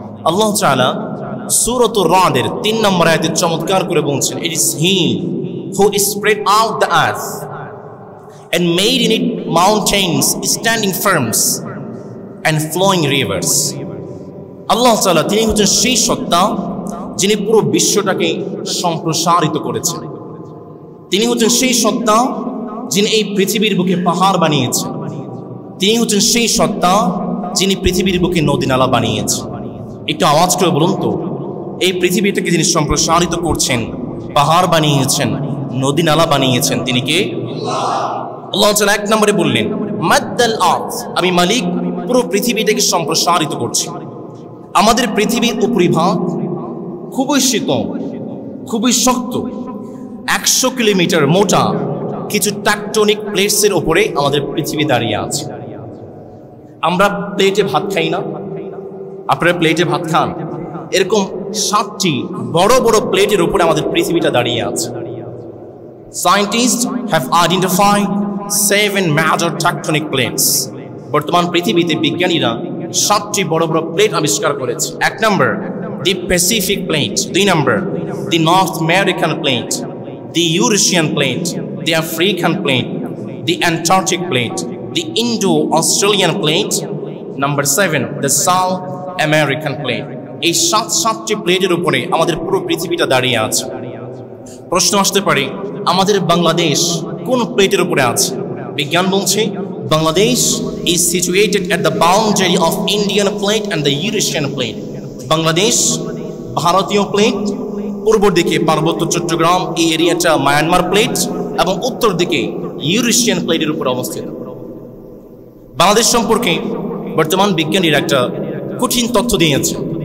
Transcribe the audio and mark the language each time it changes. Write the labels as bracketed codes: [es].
[bn] আল্লাহ তাআলা সূরাতুর রাদের 3 নম্বর আয়াতে চমৎকার করে বলছেন, [en] It is He who spread out the earth and made in it mountains standing firm and flowing rivers. [bn] আল্লাহ তাআলা তিনি হচ্ছেন সেই সত্তা যিনি পুরো বিশ্বটাকে সম্প্রসারিত করেছেন। তিনি হচ্ছেন সেই সত্তা যিনি এই পৃথিবীর বুকে পাহাড় বানিয়েছেন। তিনি হচ্ছেন সেই সত্তা যিনি পৃথিবীর বুকে নদী নালা বানিয়েছেন। একটু আওয়াজ করে বলুন তো, এই পৃথিবীটাকে যিনি সম্প্রসারিত করছেন, পাহাড় বানিয়েছেন, নদী নালা বানিয়েছেন, তিনি কে? আল্লাহ তাআলা 1 নম্বরে বললেন মাদ্দাল আরদ, আমি মালিক পুরো পৃথিবীটাকে সম্প্রসারিত করছি। আমাদের পৃথিবীর উপরিভাগ খুবই শীতল, খুবই শক্ত, 100 কিলোমিটার মোটা কিছু টেকটনিক প্লেটসের উপরে আমাদের পৃথিবী দাঁড়িয়ে আছে। আমরা প্লেটে ভাত খাই না? আপনারা প্লেটে ভাত খান? এরকম 7টি বড় বড় প্লেটের উপরে আমাদের পৃথিবীটা দাঁড়িয়ে আছে। [en] Scientists have identified 7 major tectonic plates. [bn] বর্তমান পৃথিবীতে বিজ্ঞানীরা 7টি বড় বড় প্লেট আবিষ্কার করেছে। 1 নম্বর দি Pacific plate, 2 number the north American plate, the Eurasian plate, the African plate, the Antarctic plate, the Indo Australian plate, number 7 the south American plate. এই 7টি প্লেটের উপরে আমাদের পুরো পৃথিবীটা দাঁড়িয়ে আছে। প্রশ্ন আসতে পারে, আমাদের বাংলাদেশ কোন প্লেটের উপরে আছে? বিজ্ঞান বলছে [en] Bangladesh is situated at the boundary of Indian plate and the Eurasian plate. [bn] Bangladesh ভারতীয় প্লেট, পূর্ব দিকে পার্বত্য চট্টগ্রাম এই এরিয়াটা মায়ানমার প্লেট, এবং উত্তর দিকে ইউরেশিয়ান প্লেটের উপর অবস্থিত। বাংলাদেশ সম্পর্কে বর্তমান বিজ্ঞানীরা একটা কঠিন তথ্য দিয়েছে।